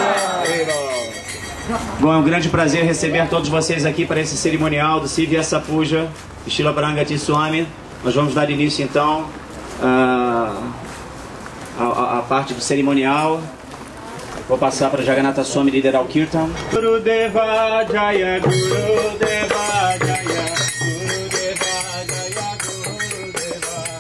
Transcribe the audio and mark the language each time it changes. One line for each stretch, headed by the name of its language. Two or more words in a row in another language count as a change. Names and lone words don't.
Portuguese: Bom, é um grande prazer receber todos vocês aqui para esse cerimonial do Siv Vyasa Puja e Shila Parangati Swami. Nós vamos dar início então à parte do cerimonial. Vou passar para Jagannatha Swami liderar o Kirtan.
Sanskrit: Guru Deva Jaya, Guru Deva Jaya, Guru Deva Jaya, Guru Deva.